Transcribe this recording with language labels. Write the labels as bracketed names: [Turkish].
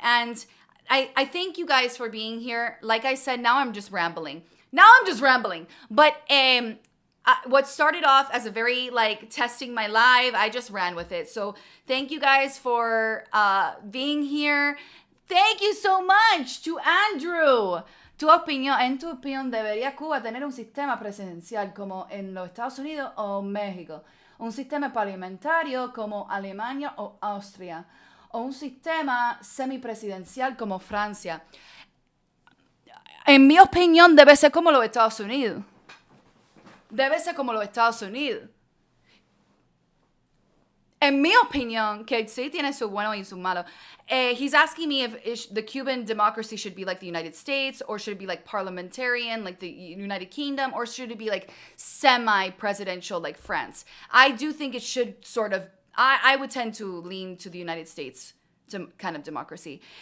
[English] And I thank you guys for being here. Like I said, now I'm just rambling. But what started off as a very testing my live, I just ran with it. So thank you guys for being here. Thank you so much to Andrew. [Spanish] En tu opinión, ¿debería Cuba tener un sistema presidencial como en los Estados Unidos o México? ¿Un sistema parlamentario como Alemania o Austria? ¿O un sistema semipresidencial como Francia? En mi opinión, debe ser como los Estados Unidos. Debe ser como los Estados Unidos. En mi opinión, que sí tiene su bueno y su malo. [English] He's asking me if the Cuban democracy should be like the United States, or should it be like parliamentarian, like the United Kingdom, or should it be like semi-presidential, like France? I do think it should sort of, I would tend to lean to the United States to kind of democracy.